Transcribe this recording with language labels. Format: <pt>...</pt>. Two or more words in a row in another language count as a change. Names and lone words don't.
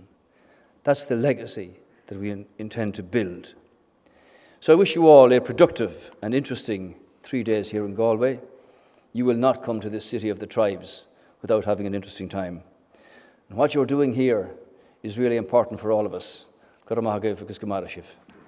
<en>That's the legacy that we intend to build. So I wish you all a productive and interesting 3 days here in Galway. You will not come to this city of the tribes without having an interesting time. And what you're doing here is really important for all of us.</en> <ga>Go raibh maith agaibh agus go maith raibh.</ga>